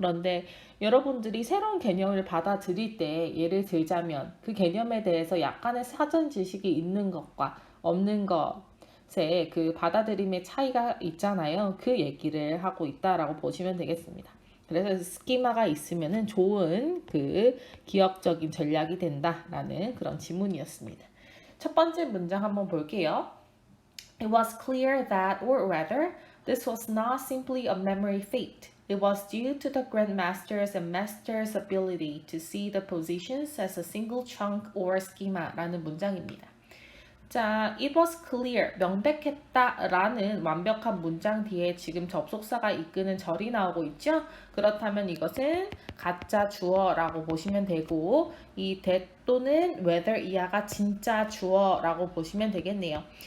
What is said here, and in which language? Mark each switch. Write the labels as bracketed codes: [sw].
[ko] 그런데 여러분들이 새로운 개념을 받아들일 때 예를 들자면 그 개념에 대해서 약간의 사전 지식이 있는 것과 없는 것의 그 받아들임의 차이가 있잖아요. 그 얘기를 하고 있다라고 보시면 되겠습니다. 그래서 스키마가 있으면은 좋은 그 기억적인 전략이 된다라는 그런 지문이었습니다. 첫 번째 문장 한번 볼게요. [en] It was clear that, or rather, this was not simply a memory feat. It was due to the grandmaster's and master's ability to see the positions as a single chunk or schema [ko] 라는 문장입니다. 자, [en] it was clear, [ko] 명백했다 라는 완벽한 문장 뒤에 지금 접속사가 이끄는 절이 나오고 있죠? 그렇다면 이것은 가짜 주어라고 보시면 되고 이 that 또는 whether 이하가 진짜 주어라고 보시면 되겠네요.